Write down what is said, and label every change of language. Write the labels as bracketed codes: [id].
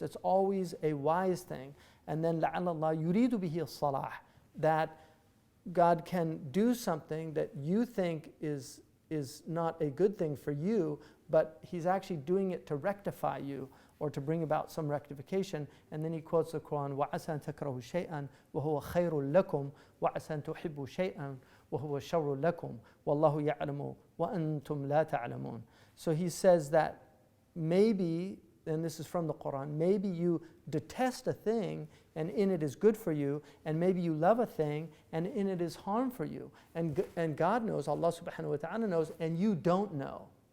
[en] It's always a wise thing. And then [ar] لَعَلَّ اللَّهَ يُرِيدُ بِهِ الصَّلَاحِ, [en] that God can do something that you think is not a good thing for you, but He's actually doing it to rectify you or to bring about some rectification. And then he quotes the Quran, [ar] وَعَسَى أَن تَكْرَهُ شَيْئًا وَهُوَ خَيْرٌ لَكُمْ وَعَسَى أَن تُحِبُّوا شَيْئًا وَهُوَ شَرٌ لَكُمْ وَاللَّهُ يَعْلَمُ وَأَنْتُمْ لَا تَعْلَمُونَ. [en] So he says that maybe, and this is from the Quran, maybe you detest a thing and in it is good for you, and maybe you love a thing and in it is harm for you. And God knows, Allah subhanahu wa ta'ala knows, and you don't know.